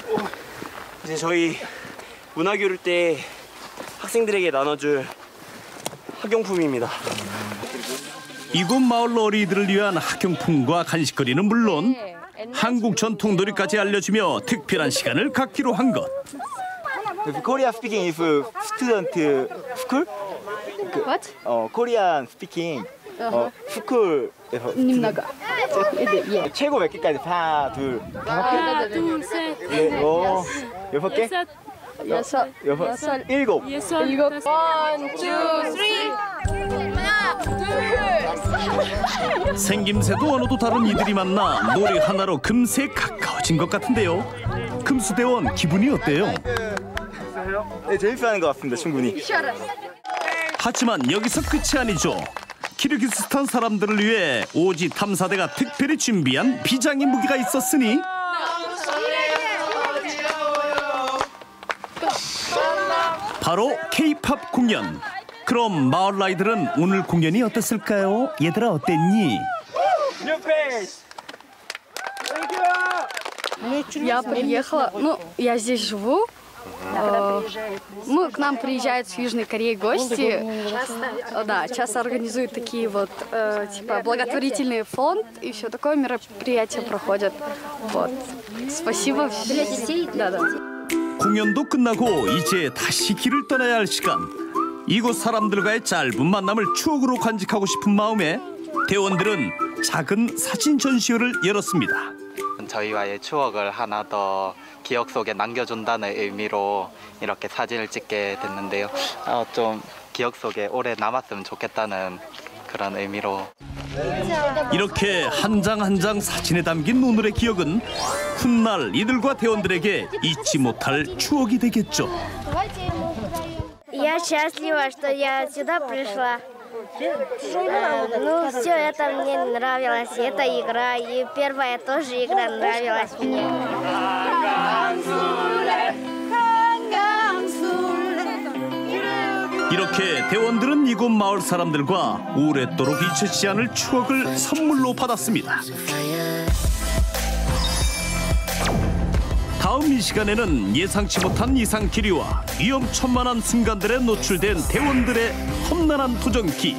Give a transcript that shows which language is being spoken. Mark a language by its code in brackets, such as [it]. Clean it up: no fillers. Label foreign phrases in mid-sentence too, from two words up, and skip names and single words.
[ko] 이제 저희 문화교류 때 학생들에게 나눠줄 학용품입니다. 이곳 마을 어린이들을 위한 학용품과 간식거리는 물론 한국 전통 놀이까지 알려주며 특별한 시간을 갖기로 한 것. [en] Korea speaking is student school? What? Korean speaking school. [ko] 최고 몇 개까지? 하나, 둘, 다섯 개? 하나, 둘, 셋, 네, 여섯 개? 여섯, 일곱. [en] One, two, three. [ko] 하나, 둘. 생김새도 언어도 다른 이들이 만나 놀이 하나로 금세 가까워진 것 같은데요. 금수대원 기분이 어때요? 네, 재밌어하는 것 같습니다, 충분히. 하지만 여기서 끝이 아니죠. 키르기스스탄 사람들을 위해 오지 탐사대가 특별히 준비한 비장의 무기가 있었으니 바로 K-팝 공연. 그럼 마을 아이들은 오늘 공연이 어땠을까요? 얘들아 어땠니? [ru] Я приехала, я здесь живу. К нам приезжают с Южной Кореи гости. Да, часто организуют такие вот, типа, благотворительный фонд и все такое мероприятие проходят. Вот. Спасибо. Для детей? Да. [ko] 공연도 끝나고 이제 다시 길을 떠나야 할 시간. 이곳 사람들과의 짧은 만남을 추억으로 간직하고 싶은 마음에 대원들은 작은 사진 전시회를 열었습니다. 저희와의 추억을 하나 더 기억 속에 남겨준다는 의미로 이렇게 사진을 찍게 됐는데요. 좀 기억 속에 오래 남았으면 좋겠다는 그런 의미로. 이렇게 한 장 한 장 사진에 담긴 오늘의 기억은 훗날 이들과 대원들에게 잊지 못할 추억이 되겠죠. [ru] Я счастлива, что я сюда пришла. Все это мне нравилось, эта игра, и первая тоже игра нравилась мне. [ko] 이렇게 대원들은 이곳 마을 사람들과 오랫도록 잊혀지지 않을 추억을 선물로 받았습니다. 다음 이 시간에는 예상치 못한 이상 기류와 위험천만한 순간들에 노출된 대원들의 험난한 도전기.